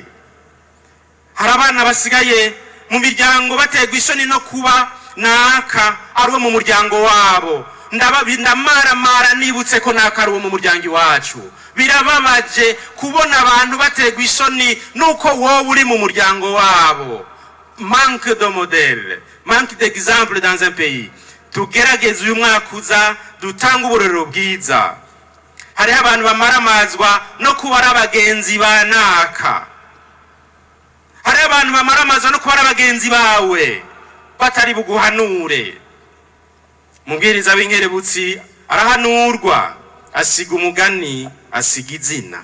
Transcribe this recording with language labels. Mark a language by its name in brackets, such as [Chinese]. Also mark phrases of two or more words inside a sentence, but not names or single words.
[Rundi] Hari abana basigaye mu miryango bategwa isoni no kuba naka ari uwo mu muryango wabo. Ndamaramara nibutse ko naka ari uwo mu muryango iwacu. Birababaje kubona abantu bategwa isoni nuko wowe uri mu muryango wabo. [French] Manque de modèle, manque d'exemple dans un pays. [Rundi] Tugerageze uyu mwaka uza dutanga uburorero bwiza. Hari abantu bamaramazwa no kuba ari abagenzi ba naka. Hari abantu bamaramazwa no kuba ari abagenzi bawe batari buguhanure. Mubwiriza w'inkerebutsi arahanurwa, asiga umugani, asiga izina.